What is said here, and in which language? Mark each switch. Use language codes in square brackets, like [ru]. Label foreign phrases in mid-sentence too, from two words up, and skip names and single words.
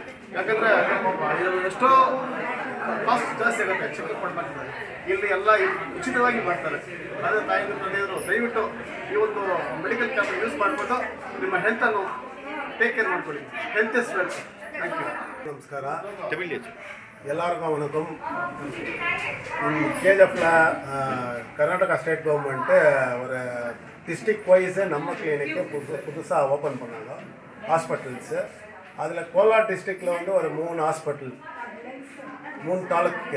[kn] ಯಾಕಂದರೆ ಎಷ್ಟೋ ಕಾಸ್ಟ್ ಜಾಸ್ತಿ ಆಗುತ್ತೆ ಚೆಕಪ್ ಮಾಡ್ತಾರೆ. ಇಲ್ಲಿ ಎಲ್ಲ ಉಚಿತವಾಗಿ ಮಾಡ್ತಾರೆ. ಅದೇ ತಾಯಿದ್ರು ತಂದೆಯವರು ದಯವಿಟ್ಟು ಈ ಒಂದು [en] medical camp [kn] ಯೂಸ್ ಮಾಡಿಕೊಂಡು ನಿಮ್ಮ ಹೆಲ್ತನ್ನು [en] take care [kn] ಮಾಡ್ಕೊಳ್ಳಿ. [en] health is wealth. thank you. [kn] ನಮಸ್ಕಾರ. [ta] எல்லாருக்கும் வணக்கம். கேஜிஎஃப்ல கர்நாடகா [en] state government [ta] ஒரு [en] district wise [ta] நம்ம கிளினிக்கு புதுசாக ஓப்பன் பண்ணாங்க ஹாஸ்பிட்டல்ஸு. அதில் கோலார் டிஸ்ட்ரிக்டில் வந்து ஒரு 3 ஹாஸ்பிட்டல், 3 தாலுக்கு.